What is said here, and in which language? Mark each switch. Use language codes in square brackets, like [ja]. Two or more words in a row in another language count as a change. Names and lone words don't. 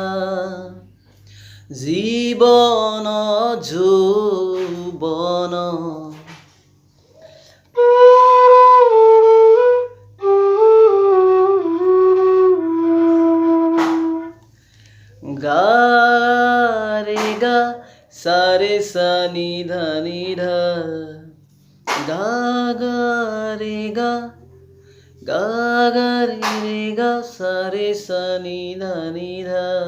[bn] জীবন যৌবন গা রে গা সারে সা নি ধা গা গা রে গা ga ga re ga sa re sa ni dha